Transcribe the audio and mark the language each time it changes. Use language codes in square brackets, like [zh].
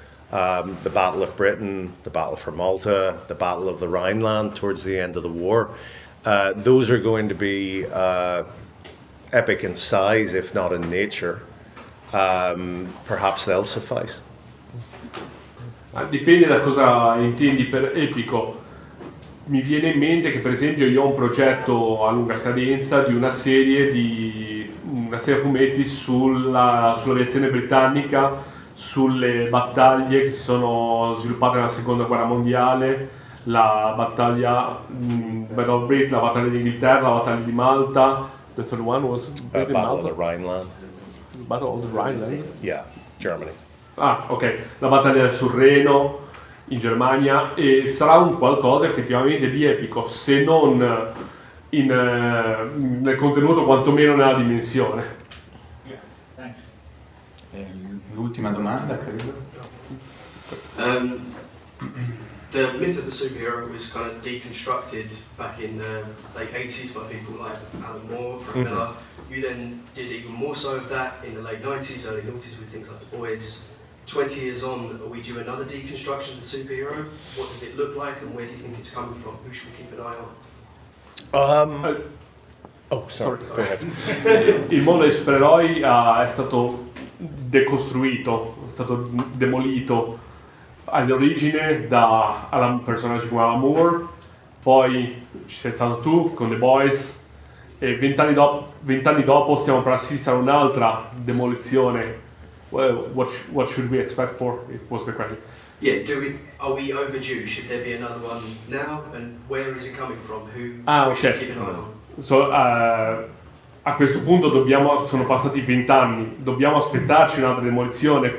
[en] The Battle of Britain, the Battle for Malta, the Battle of the Rhineland towards the end of the war. Those are going to be epic in size, if not in nature. Perhaps they'll suffice. [it] Dipende da cosa intendi per epico. mi viene in mente che per esempio io ho un progetto a lunga scadenza di una serie a fumetti sull'aviazione britannica, sulle battaglie che si sono sviluppate nella seconda guerra mondiale, la battaglia Battle of Britain, la battaglia d'Inghilterra, la battaglia di Malta. [en] The third one was Battle of the Rhineland. Battle of the Rhineland? Yeah, Germany. [it] Ah, ok, la battaglia sul Reno in Germania, e sarà un qualcosa effettivamente di epico, se non nel contenuto, quantomeno nella dimensione. Grazie. L'ultima domanda, credo. [en] The myth of the superhero was kind of deconstructed back in the late 80s by people like Alan Moore, Frank Miller. You then did even more so of that in the late 90s, early 90s with things like The Voids. 20 years on, are we due another deconstruction of the superhero? What does it look like, and where do you think it's coming from? Who should we keep an eye on? Sorry. Go ahead. [it] Il mondo dei supereroi è stato decostruito, è stato demolito all'origine da personaggi come Alan Moore, poi ci sei stato tu con The Boys, e 20 anni dopo stiamo per assistere a un'altra demolizione. [en] What should we expect for? It was the question. Yeah, are we overdue? Should there be another one now? And where is it coming from? Who should we keep an eye on? [it] So, a questo punto sono passati 20 anni, dobbiamo aspettarci un'altra demolizione.